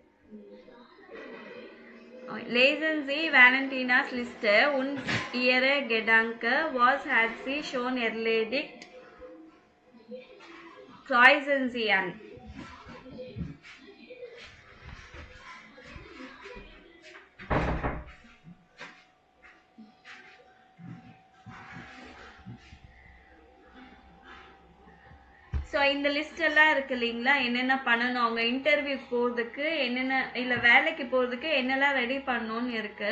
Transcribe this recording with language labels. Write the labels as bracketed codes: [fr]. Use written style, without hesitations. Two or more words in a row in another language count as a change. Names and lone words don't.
[de] Lesen Sie Valentina's Liste und ihre Gedanken. Was hat sie schon erledigt? Kreuzen Sie an. [ta] ஸோ இந்த லிஸ்ட் எல்லாம் இருக்கு இல்லைங்களா, என்னென்ன பண்ணணும், அவங்க இன்டர்வியூக்கு போகிறதுக்கு என்னென்ன, இல்லை வேலைக்கு போகிறதுக்கு என்னெல்லாம் ரெடி பண்ணணும்னு இருக்கு.